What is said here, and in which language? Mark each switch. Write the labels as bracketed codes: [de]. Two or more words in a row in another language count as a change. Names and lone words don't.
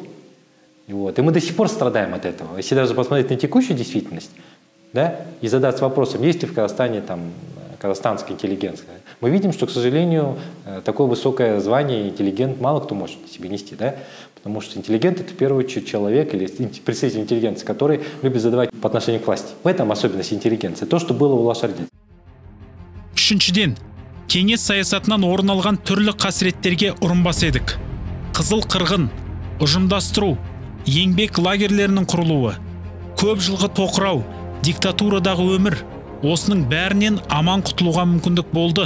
[ru] И мы до сих пор страдаем от этого. Если даже посмотреть на текущую действительность, да, и задаться вопросом, есть ли в Казахстане там казахстанская интеллигенция, мы видим, что, к сожалению, такое высокое звание интеллигент мало кто может себе нести, да? Потому что интеллигент – это в первую очередь человек или представитель интеллигенции, который любит задавать по отношению к власти. В этом особенность интеллигенции. То, что было у Алаш-Орды. [kk] Үшіншіден, кеңес саясатынан орын алған түрлі қасіреттерге ұрынбас едік. Қызыл қырғын, ұжымдастыру, еңбек лагерлерінің құрылуы, көп жылғы тоқырау, диктатурадағы өмір, осының бәрінен аман құтылуға мүмкіндік болды.